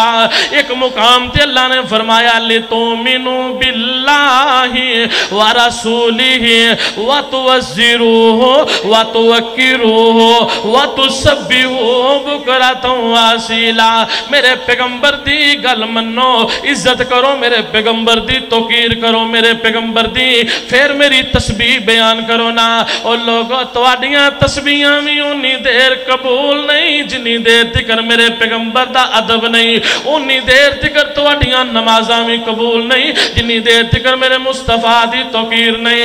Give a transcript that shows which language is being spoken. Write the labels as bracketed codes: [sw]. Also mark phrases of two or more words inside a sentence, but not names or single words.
[pa] ਇਕ ਮੁਕਾਮ ਤੇ ਅੱਲਾਹ ਨੇ ਫ਼ਰਮਾਇਆ [ar] لتؤمنوا بالله ورسوله وتعزروه وتوقروه وتسبحوه بكرة وأصيلا. [pa] ਮੇਰੇ ਪੈਗ਼ੰਬਰ ਦੀ ਗੱਲ ਮੰਨੋ, ਇੱਜ਼ਤ ਕਰੋ ਮੇਰੇ ਪੈਗ਼ੰਬਰ ਦੀ, ਤੌਕੀਰ ਕਰੋ ਮੇਰੇ ਪੈਗ਼ੰਬਰ ਦੀ, ਫਿਰ ਮੇਰੀ ਤਸਬੀਹ ਬਿਆਨ ਕਰੋ ਨਾ। ਔਰ ਲੋਕੋ ਤੁਹਾਡੀਆਂ ਤਸਬੀਹਾਂ ਵੀ ਉੱਨੀ ਦੇਰ ਕਬੂਲ ਨਹੀਂ ਜਿੰਨੀ ਦੇਰ ਤਿਕਰ ਮੇਰੇ ਪੈਗ਼ੰਬਰ ਦਾ ਅਦਬ ਨਹੀਂ, ਉੱਨੀ ਦੇਰ ਤਿਕਰ ਤੁਹਾਡੀਆਂ ਨਮਾਜ਼ਾਂ ਵੀ ਕਬੂਲ ਨਹੀਂ ਜਿੰਨੀ ਦੇਰ ਤਿਕਰ ਮੇਰੇ ਮੁਸਤਫ਼ਾ ਦੀ ਤੌਕੀਰ ਨਹੀਂ।